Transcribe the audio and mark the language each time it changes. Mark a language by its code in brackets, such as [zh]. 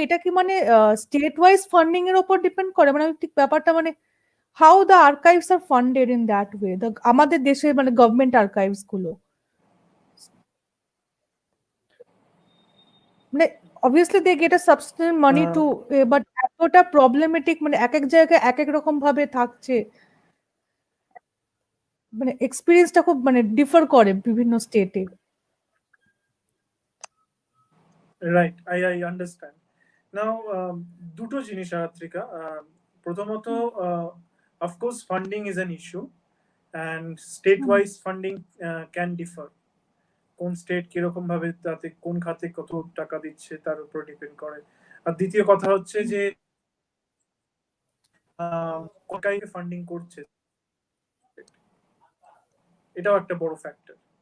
[bn] এটা কি মানে স্টেট ওয়াইজ ফান্ডিং এর উপর ডিপেন্ড করে? মানে আমি ঠিক ব্যাপারটা, মানে [en] how the archives are funded in that way, [bn] আমাদের দেশে মানে গভর্নমেন্ট আর্কাইভস গুলো, মানে [en] obviously they get a substantial money to, [bn] but এতটা প্রবলেমেটিক, মানে এক এক জায়গায় এক এক রকম ভাবে থাকছে, মানে এক্সপিরিয়েন্সটা খুব মানে ডিফার করে বিভিন্ন স্টেটে। [en] Right, I understand. [bn] Now, দুটো জিনিস আরাত্রিকা। প্রথমত, [en] of course funding is an issue, and state wise funding can differ. [bn] কোন স্টেট কিরকম ভাবে তাতে কোন খাতে কত টাকা দিচ্ছে তার উপর ডিপেন্ড করে। আর দ্বিতীয় কথা হচ্ছে যে কাকে ফান্ডিং করছে, এটাও একটা বড় ফ্যাক্টর।